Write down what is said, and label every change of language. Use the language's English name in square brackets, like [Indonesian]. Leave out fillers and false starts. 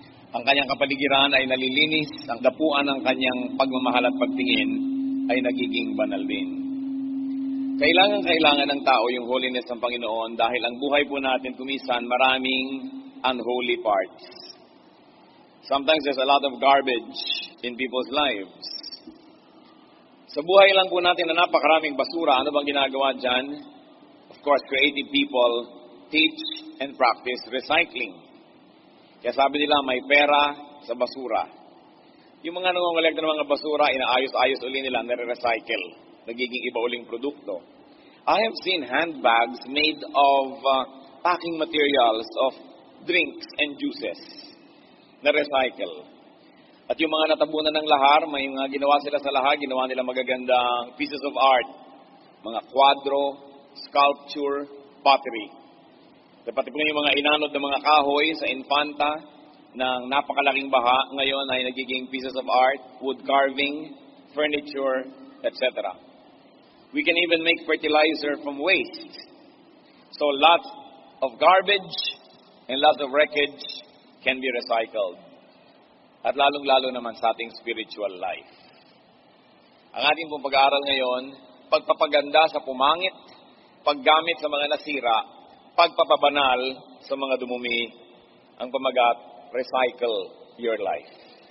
[Filipino] Ang kanyang kapaligiran ay nalilinis, ang dapuan ng kanyang pagmamahal at pagtingin ay nagiging banal din. Kailangan ng tao yung holiness ng Panginoon dahil ang buhay po natin kumisan maraming unholy parts. [English] Sometimes there's a lot of garbage in people's lives. [Filipino] Sa buhay lang po natin na napakaraming basura, ano bang ginagawa dyan? [English] Of course, creative people teach and practice recycling. [Filipino] Kaya sabi nila, may pera sa basura. Yung mga nangongolekta ng mga basura, inaayos-ayos uli nila, nare-recycle. Nagiging iba uling produkto. [English] I have seen handbags made of packing materials of drinks and juices na recycle. [Filipino] At yung mga natabunan ng lahar, may mga ginawa sila sa lahar, ginawa nila magagandang pieces of art. Mga kwadro, sculpture, pottery. Pati po yung mga inanod ng mga kahoy sa Infanta ng napakalaking baha, ngayon ay nagiging pieces of art, wood carving, furniture, etc. [English] We can even make fertilizer from waste. So lots of garbage and lots of wreckage can be recycled. [Filipino] At lalong-lalo naman sa ating spiritual life. Ang ating pong pag-aaral ngayon, pagpapaganda sa pumangit, paggamit sa mga nasira, pagpapabanal sa mga dumumi, ang pamagat, recycle your life.